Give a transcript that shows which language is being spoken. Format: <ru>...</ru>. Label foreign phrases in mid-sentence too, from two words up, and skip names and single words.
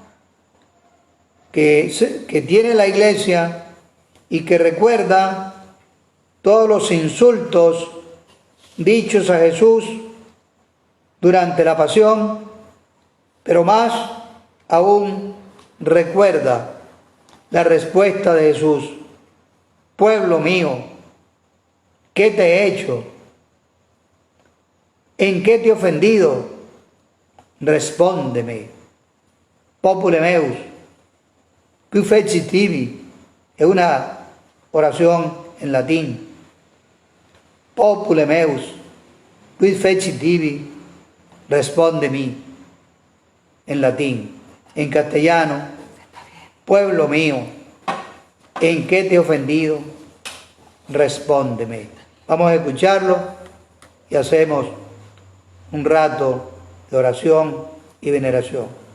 <es>que tiene la Iglesia y que recuerda todos los insultos dichos a Jesús durante la pasión, pero más aún recuerda la respuesta de Jesús: pueblo mío, ¿qué te he hecho? ¿En qué te he ofendido? Respóndeme.</es> <la>Popule meus, qui feci tibi,</la> <es>es una oración en latín.</es> <la>Popule meus, qui feci tibi,</la> <es>respóndeme, en latín. En castellano, pueblo mío, ¿en qué te he ofendido? Respóndeme. Vamos a escucharlo y hacemos un rato de oración y veneración.</es>